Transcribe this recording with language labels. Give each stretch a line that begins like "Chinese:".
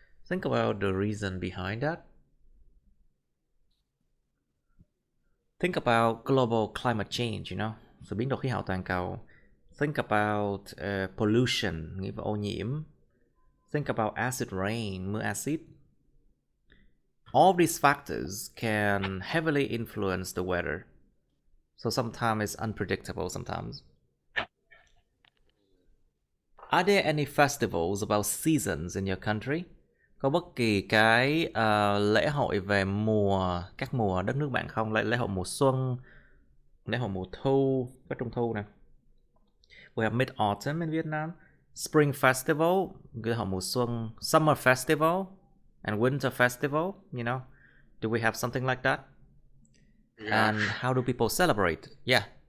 English: Think about the reason behind that. Think about global climate change,
Vietnamese: sự biến đổi khí hậu toàn cầu.
English: Think about pollution,
Vietnamese: nghĩa về ô nhiễm.
English: Think about acid rain,
Vietnamese: mưa axit.
English: All these factors can heavily influence the weather. So sometimes it's unpredictable sometimes. Are there any festivals about seasons in your country?
Vietnamese: Có bất kỳ cái lễ hội về các mùa đất nước bạn không? Lễ hội mùa xuân, lễ hội mùa thu, có trung thu nè.
English: We have Mid-Autumn in Vietnam, Spring Festival,
Vietnamese: lễ hội mùa xuân,
English: Summer Festival, and Winter Festival. Do we have something like that? Yeah. And how do people celebrate? Yeah.